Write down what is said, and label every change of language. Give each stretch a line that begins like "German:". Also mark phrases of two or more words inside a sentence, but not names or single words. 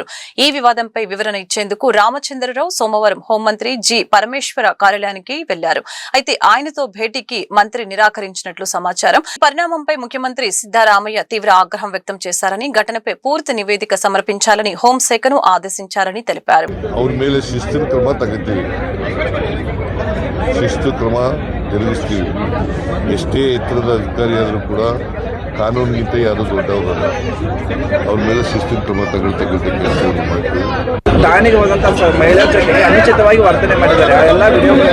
Telugu: ఈ వివాదంపై వివరణ ఇచ్చేందుకు రామచంద్రరావు సోమవారం హోంమంత్రి జి పరమేశ్వర కార్యాలయానికి వెళ్లారు. అయితే ఆయనతో భేటీకి మంత్రి నిరాకరించినట్లు సమాచారం. పరిణామంపై ముఖ్యమంత్రి సిద్దరామయ్య తీవ్ర ఆగ్రహం వ్యక్తం చేశారని, ఘటనపై పూర్తి నివేదిక సమర్పించాలని హోంశాఖను ఆదేశించారని తెలిపారు.
Kannada: ಕಾನೂನಿಗಿಂತ ಯಾರು ದೊಡ್ಡವರಲ್ಲ. ಅವ್ರ ಮೇಲೆ ಶಿಸ್ತಿನ ಕ್ರಮ ತೆಗೆದುಕೊಂಡು ಠಾಣೆಗೆ ಹೋದಂತ ಮಹಿಳಾ ಜೊತೆ ಅನುಚಿತವಾಗಿ ವರ್ತನೆ ಮಾಡಿದ್ದಾರೆ.